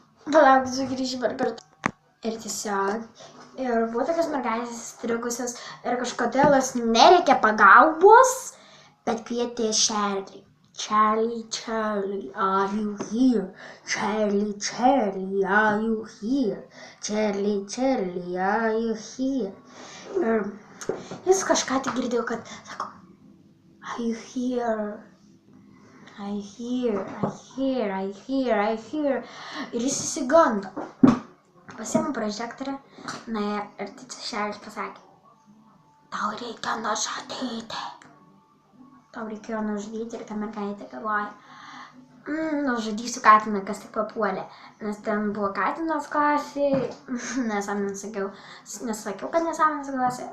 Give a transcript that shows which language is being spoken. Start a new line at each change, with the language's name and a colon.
Lithuanian: Palauk, sugrįžti per kartą. Ir tiesiog, ir buvo tokios mergaitės įstrigusios ir kažkodėl jos nereikia pagalbos, bet kvietė Charlie.
English: Charlie, Charlie, are you here? Charlie, Charlie, are you here? Charlie, Charlie, are you here?
Lithuanian: Ir jis kažką tik girdėjo, kad sako,
English: are you here? I hear, I hear, I hear, I hear.
Lithuanian: Ir jis įsigando. Pasiėmė prožektorę, ir Charlie pasakė, tau reikia nužudyti. Tau reikėjo nužudyti ir ta mergaitė galvoja, nužudysiu katiną, kas tik papuolė. Nes ten buvo katinas klasėje, nesakiau, kad nesąmonės klasė.